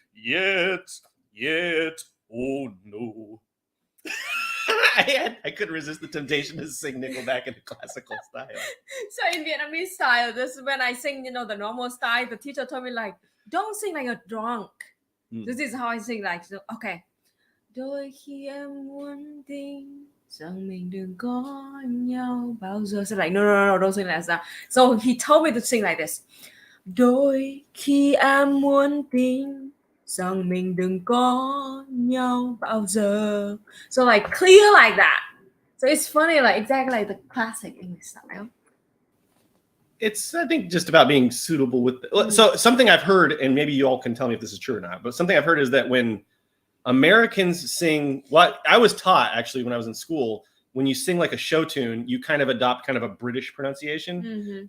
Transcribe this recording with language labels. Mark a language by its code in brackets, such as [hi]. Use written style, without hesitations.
[en] Yet, oh no. I couldn't resist the temptation to sing Nickelback in a classical style. So in Vietnamese style, this is when I sing, the normal style. The teacher told me like, don't sing like a drunk. This is how I sing like, so, okay. [vi] Đôi khi em muốn tin rằng mình đừng có nhau bao giờ. [en] So like, no, don't sing like that. So he told me to sing like this. [vi] Đôi khi em muốn tin rằng mình đừng có nhau bao giờ. [en] So like clear like that. So it's funny, like exactly like the classic English style. It's, I think, just about being suitable with so something I've heard, and maybe you all can tell me if this is true or not, but something I've heard is that when Americans sing, what I was taught actually when I was in school, when you sing like a show tune, you kind of adopt kind of a British pronunciation.